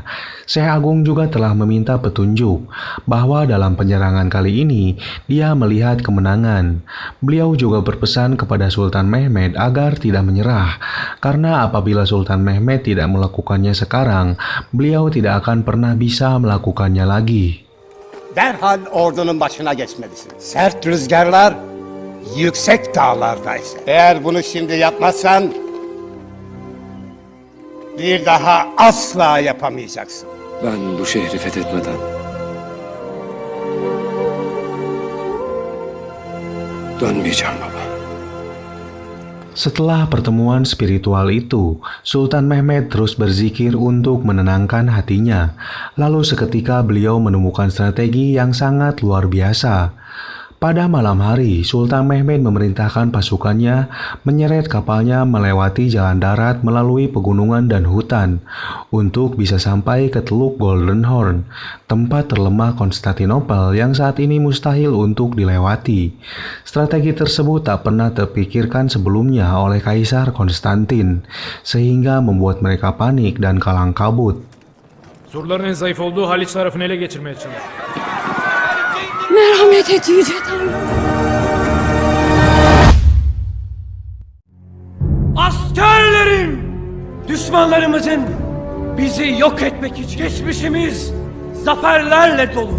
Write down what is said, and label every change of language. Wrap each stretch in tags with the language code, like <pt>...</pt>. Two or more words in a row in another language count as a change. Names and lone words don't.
<id>Syekh Agung juga telah meminta petunjuk bahwa dalam penyerangan kali ini dia melihat kemenangan. Beliau juga berpesan kepada Sultan Mehmed agar tidak menyerah, karena apabila Sultan Mehmed tidak melakukannya sekarang, beliau tidak akan pernah bisa melakukannya lagi.</id> <tr>Derhal ordunun başına geçmelisin. Sert rüzgarlar yüksek dağlardaysa. Eğer bunu şimdi yapmazsan bir daha asla yapamayacaksın. Ben bu şehri fethetmeden dönmeyeceğim baba.</tr> <id>Setelah pertemuan spiritual itu, Sultan Mehmed terus berzikir untuk menenangkan hatinya. Lalu seketika beliau menemukan strategi yang sangat luar biasa. Pada malam hari, Sultan Mehmed memerintahkan pasukannya menyeret kapalnya melewati jalan darat melalui pegunungan dan hutan untuk bisa sampai ke Teluk Golden Horn, tempat terlemah Konstantinopel yang saat ini mustahil untuk dilewati. Strategi tersebut tak pernah terpikirkan sebelumnya oleh Kaisar Konstantin, sehingga membuat mereka panik dan kalang kabut.</id> <tr>Surların en zayıf olduğu Haliç tarafını ele geçirmeye çalış. Merhamet et Yüce Tanrım. Askerlerim! Düşmanlarımızın bizi yok etmek için geçmişimiz zaferlerle dolu.</tr>